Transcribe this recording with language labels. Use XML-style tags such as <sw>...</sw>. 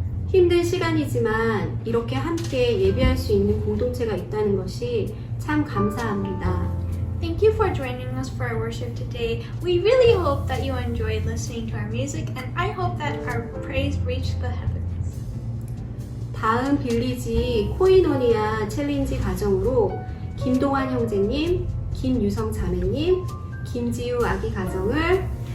<ko>힘든 시간이지만 이렇게 함께 예배할 수 있는 공동체가 있다는 것이 참 감사합니다.</ko> <en>Thank you for joining us for our worship today. We really hope that you enjoyed listening to our music, and I hope that our praise reached the heavens.</en> <ko>다음 빌리지 코이노니아 챌린지 가정으로 김동환 형제님, 김유성 자매님, 김지우 아기 가정을</ko>